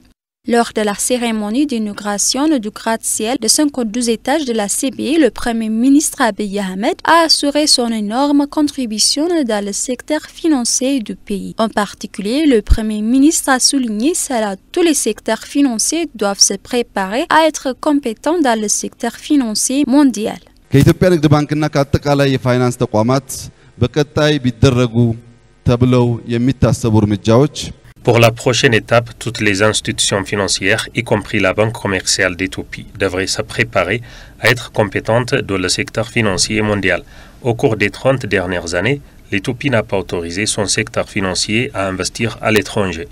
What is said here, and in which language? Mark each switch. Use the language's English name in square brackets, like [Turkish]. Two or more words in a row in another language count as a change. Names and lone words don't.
[French] Lors de la cérémonie d'inauguration du gratte-ciel de 52 étages de la CBI, le Premier ministre Abiy Ahmed a assuré son énorme contribution dans le secteur financier du pays. En particulier, le Premier ministre a souligné que tous les secteurs financiers doivent se préparer à être compétents dans le secteur financier mondial. [Amharic] ከኢትዮጵያ ንግድ ባንክና ከአጠቃላይ የፋይናንስ ተቋማት በቀጣይ ቢደረጉ ተብለው የሚታሰቡ እርምጃዎች [French] Pour la prochaine étape, toutes les institutions financières, y compris la Banque commerciale d'Éthiopie, devraient se préparer à être compétentes dans le secteur financier mondial. Au cours des 30 dernières années, l'Éthiopie n'a pas autorisé son secteur financier à investir à l'étranger.